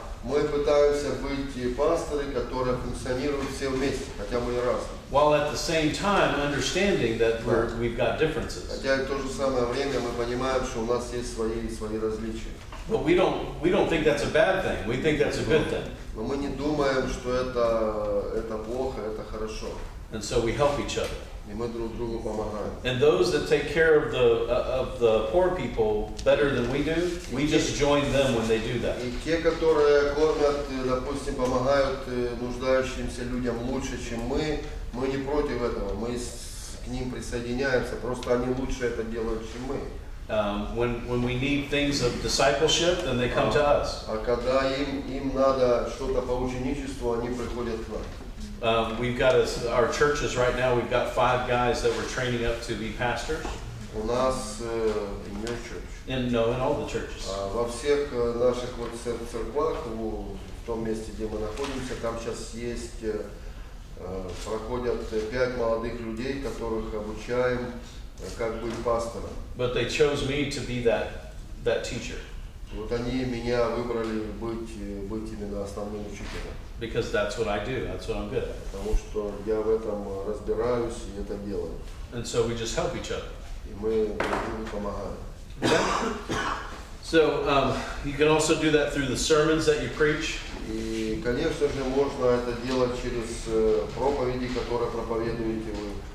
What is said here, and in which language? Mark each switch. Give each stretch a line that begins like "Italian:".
Russian: Мы пытаемся быть пасторы, которые функционируют все вместе, хотя мы и разные.
English: While at the same time understanding that we've got differences.
Russian: Хотя и в то же самое время мы понимаем, что у нас есть свои различия.
English: But we don't think that's a bad thing. We think that's a good thing.
Russian: Но мы не думаем, что это плохо, это хорошо.
English: And so we help each other.
Russian: И мы друг другу помогаем.
English: And those that take care of the poor people better than we do, we just join them when they do that.
Russian: И те, которые кормят, допустим, помогают нуждающимся людям лучше, чем мы не против этого. Мы к ним присоединяемся, просто они лучше это делают, чем мы.
English: When we need things of discipleship, then they come to us.
Russian: А когда им надо что-то по ученичеству, они приходят к нам.
English: We've got our churches right now, we've got 5 guys that we're training up to be pastors.
Russian: У нас
English: in your church. In all the churches.
Russian: Во всех наших вот церквах, в том месте, где мы находимся, там сейчас есть, проходят 5 молодых людей, которых обучаем, как быть пастором.
English: But they chose me to be that teacher.
Russian: Вот они меня выбрали быть именно основным учителем.
English: Because that's what I do, that's what I'm good at.
Russian: Потому что я в этом разбираюсь и это делаю.
English: And so we just help each other.
Russian: И мы друг другу помогаем.
English: So you can also do that through the sermons that you preach.
Russian: И, конечно же, можно это делать через проповеди, которые проповедуете вы.